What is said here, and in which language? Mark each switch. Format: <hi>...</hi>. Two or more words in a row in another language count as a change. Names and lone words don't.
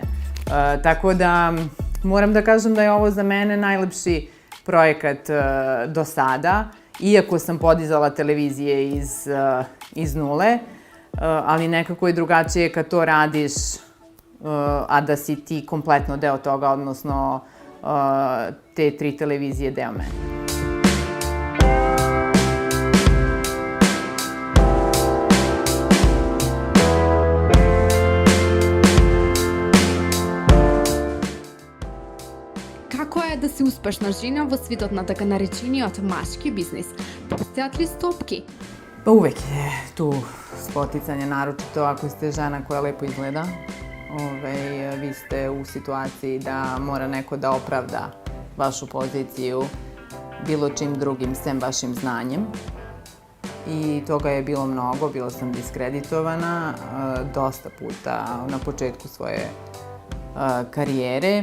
<sr>Tako da moram da kažem da je ovo za mene najlepši projekat do sada, iako sam podizala televizije iz nule, ali nekako je drugačije kad to radiš, a da si ti kompletno deo toga, odnosno te 3 televizije deo mene.</sr> <mk>Како е да си успешна жена во светот на така наречениот машки бизнис? Постојат ли стопки?</mk> <sr>Pa uvek je tu spoticanje, naročito ako ste žena koja lepo izgleda. Vi ste u situaciji da mora neko da opravda vašu poziciju bilo čim drugim sem vašim znanjem. I toga je bilo mnogo, bila sam diskreditovana dosta puta na početku svoje karijere.</sr>